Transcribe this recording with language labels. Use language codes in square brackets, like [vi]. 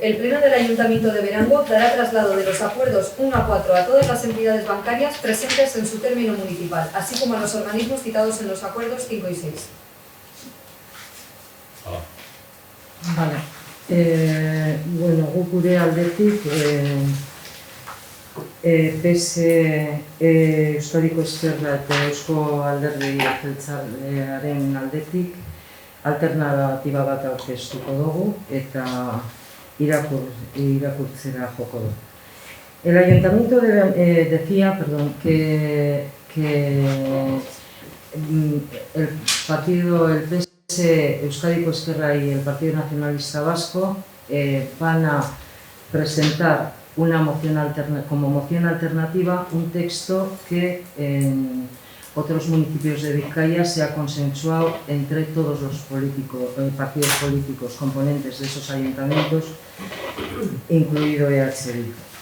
[es] El Pleno del Ayuntamiento de Berango dará traslado de los acuerdos 1 a 4 a todas las entidades bancarias presentes en su término municipal, así como a los organismos citados en los acuerdos 5 y 6. Vale. [eu] Bueno, guk gure aldetik, PSE Euskadiko Ezkerra eta Eusko Alderdi Jeltzalearen aldetik alternatiba bat aurkeztuko dugu eta irakurtzera joko dugu. [es] El Ayuntamiento decía que el partido, el PSE Euskadiko Ezkerra y el Partido Nacionalista Vasco van a presentar como moción alternativa un texto que en otros municipios de Vizcaya se ha consensuado entre todos los partidos políticos componentes de esos ayuntamientos, incluido EH Bildu.